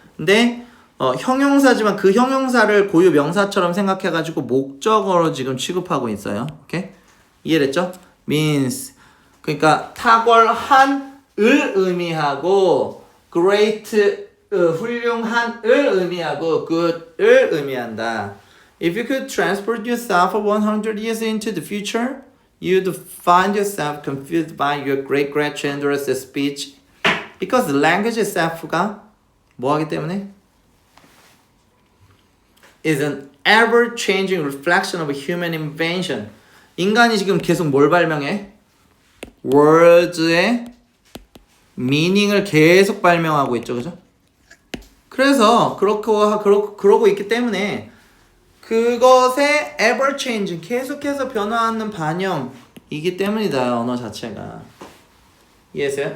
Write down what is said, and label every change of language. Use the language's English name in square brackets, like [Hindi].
[Korean] 근데 형용사지만 그 형용사를 고유 명사처럼 생각해가지고 목적어로 지금 취급하고 있어요. 오케이? 이해됐죠? means 그러니까 탁월한을 의미하고 great 훌륭한을 의미하고 good을 의미한다. [English] If you could transport yourself 100 years into the future, you'd find yourself confused by your great-grandchildren's speech because the language itself가 [Korean] 뭐하기 때문에? [English] is an ever-changing reflection of human invention. [Korean] 인간이 지금 계속 뭘 발명해? words의 meaning을 계속 발명하고 있죠, 그죠? 그래서 그러고 있기 때문에 그것의 ever-changing, 계속해서 변화하는 반영이기 때문이다, 언어 자체가. 이해했어요?